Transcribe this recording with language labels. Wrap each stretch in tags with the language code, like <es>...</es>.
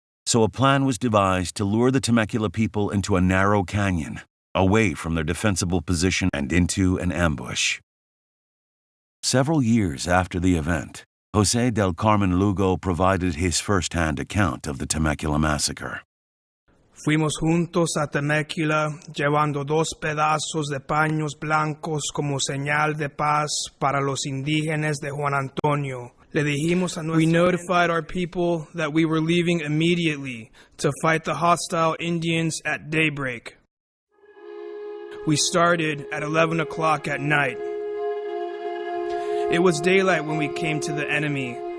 <en>So a plan was devised to lure the Temecula people into a narrow canyon, away from their defensible position and into an ambush. Several years after the event, José del Carmen Lugo provided his first-hand account of the Temecula Massacre.</en> <es>Fuimos juntos a Temecula, llevando 2 pedazos de paños blancos como señal de paz para los indígenas de Juan Antonio.</es> <en>We notified our people that we were leaving immediately to fight the hostile Indians at daybreak. We started at 11 o'clock at night. It was daylight when we came to the enemy.</en>